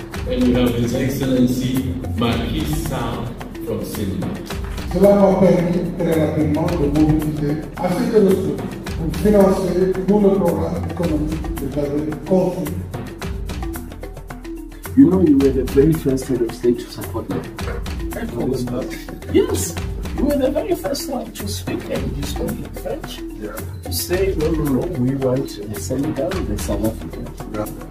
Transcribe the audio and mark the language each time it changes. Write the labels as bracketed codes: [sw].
[en] And we have His Excellency Macky Sall from Sénégal. [fr] Cela m'a permis très rapidement de mobiliser assez de ressources pour financer tout le programme économique que j'avais conçu. [en] You know, you were the very first head of state to support them. Yes, you were the very first one to speak and you spoke in French. Yeah. To say, no, we want the Senegal, the South Africa. Yeah.